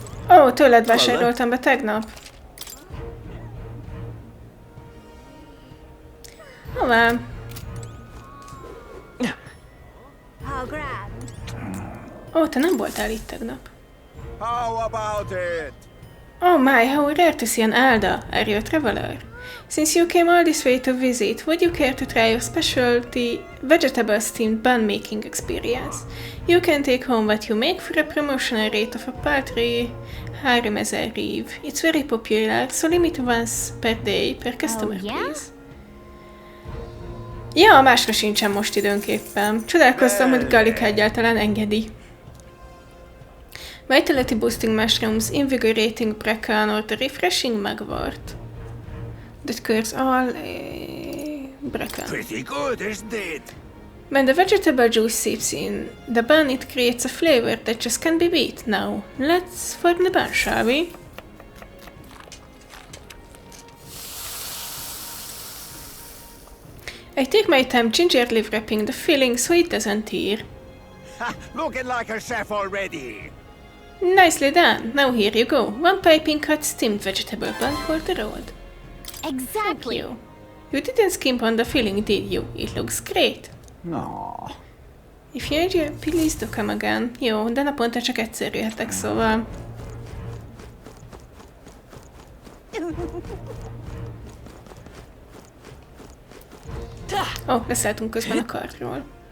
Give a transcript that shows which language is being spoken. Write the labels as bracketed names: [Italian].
[Hungarian] Ó, tőled vásároltam be tegnap. Hová? [English] How grand. [Hungarian] Ó, te nem voltál itt tegnap. [English] How about it? Oh my, how rare to see an Alda. Are you a traveler? Since you came all this way to visit, would you care to try your specialty vegetables-themed bun-making experience? You can take home what you make for a promotional rate of a paltry 3000 rev. It's very popular, so limit once per day per customer, please. [Hungarian] Ja, másra sincsen most időnképpen. Csodálkoztam, hogy Galika egyáltalán engedi. [English] Vitality boosting mushrooms, invigorating bracken, or the refreshing mugwort. That cures all bracken. Pretty good, isn't it? When the vegetable juice seeps in the bun, it creates a flavor that just can't be beat. Now, let's form the bun, shall we? I take my time gingerly wrapping the filling so it doesn't tear. Ha, looking like a chef already. Nicely done. Now here you go. One piping hot steamed vegetable bun for the road. Exactly. You. You didn't skimp on the filling, did you? It looks great. No. If you enjoy, please do come again. [Hungarian] Jó, de naponta csak egyszer jöhetek, szóval... Ó, leszálltunk közben a kartról.